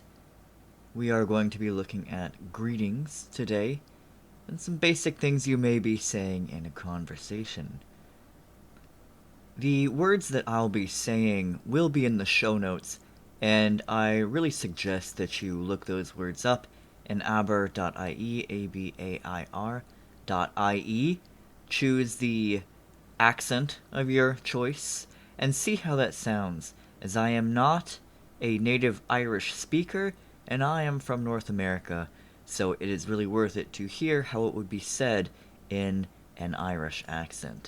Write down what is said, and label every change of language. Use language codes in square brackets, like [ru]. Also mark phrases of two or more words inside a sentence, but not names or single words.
[en] We are going to be looking at greetings today and some basic things you may be saying in a conversation. The words that I'll be saying will be in the show notes, and I really suggest that you look those words up in abair.ie, abair.ie. Choose the accent of your choice and see how that sounds, as I am not a native Irish speaker and I am from North America, so it is really worth it to hear how it would be said in an Irish accent.